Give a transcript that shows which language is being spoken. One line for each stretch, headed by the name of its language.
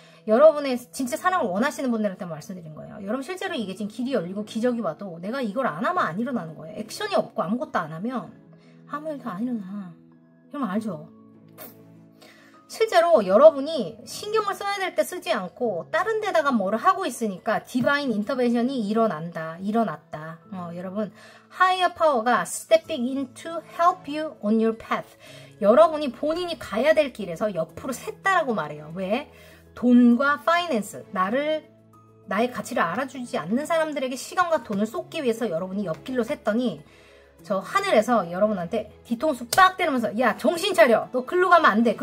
Korean: 여러분의 진짜 사랑을 원하시는 분들한테 말씀드린 거예요. 여러분 실제로 이게 지금 길이 열리고 기적이 와도 내가 이걸 안 하면 안 일어나는 거예요. 액션이 없고 아무것도 안 하면 아무 일도 안 일어나. 여러분 알죠? 실제로 여러분이 신경을 써야 될 때 쓰지 않고 다른 데다가 뭐를 하고 있으니까 디바인 인터벤션이 일어났다. 여러분
English: 하이어 파워가 stepping in to help you on your path.
Korean: 여러분이 본인이 가야 될 길에서 옆으로 샜다라고 말해요. 왜? 돈과 파이낸스, 나의 가치를 알아주지 않는 사람들에게 시간과 돈을 쏟기 위해서 여러분이 옆길로 샜더니 저 하늘에서 여러분한테 뒤통수 빡 때리면서 야 정신 차려, 너 글로 가면 안 돼.